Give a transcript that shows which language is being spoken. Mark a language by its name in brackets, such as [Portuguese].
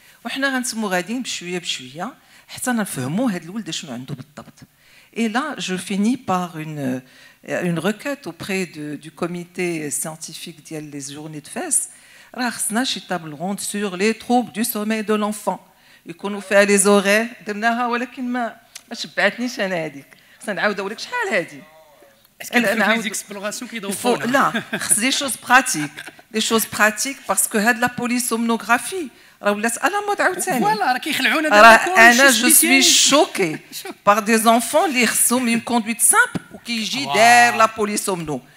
[Arabic] وحنا غنسمو غاديين بشويه بشويه حتى نفهموا هاد الولد شنو عنده بالضبط. [French] Et là, je finis par une requête auprès du comité scientifique [Arabic] ديال [French] les journées de FES. [Arabic] راه خصنا شي [French] table ronde sur les troubles du sommeil de l'enfant. [Arabic] يكونوا فيها لي زوري درناها ولكن ما شبعتنيش انا هذيك. خصنا نعاودوا لك شحال هذه. [French] Est-ce qu'il y a des explorations qui doivent là, des choses pratiques. Des choses pratiques parce que la polysomnographie, voilà, je suis choquée par des enfants qui ont une conduite simple ou qui gèrent la polysomno.